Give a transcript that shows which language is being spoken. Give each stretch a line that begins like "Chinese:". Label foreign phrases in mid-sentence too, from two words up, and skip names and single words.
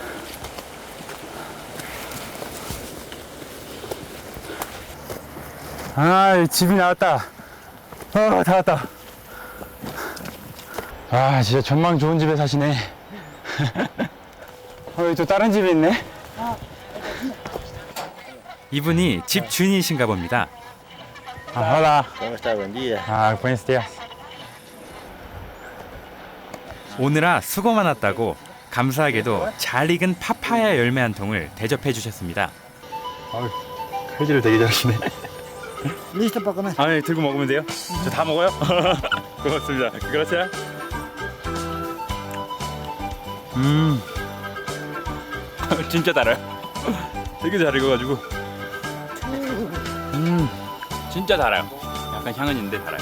Korean: 집이 나왔다. 다 왔다. 진짜 전망 좋은 집에 사시네. 여기 또 다른 집이 있네. 이분이 집 주인이신가 봅니다.
Spanish: Hola. ¿Cómo está? Buen día. Buenos días.
Korean: 오늘아 수고 많았다고 감사하게도 잘 익은 파파야 열매 한 통을 대접해 주셨습니다. 칼질을 되게 잘하시네.
Spanish: Listo para comer.
Korean: 네, 들고 먹으면 돼요? 저 다 먹어요? 고맙습니다. 그렇죠? 진짜 달아요. 되게 잘 익어가지고. 진짜 달아요. 약간 향은 있는데 달아요.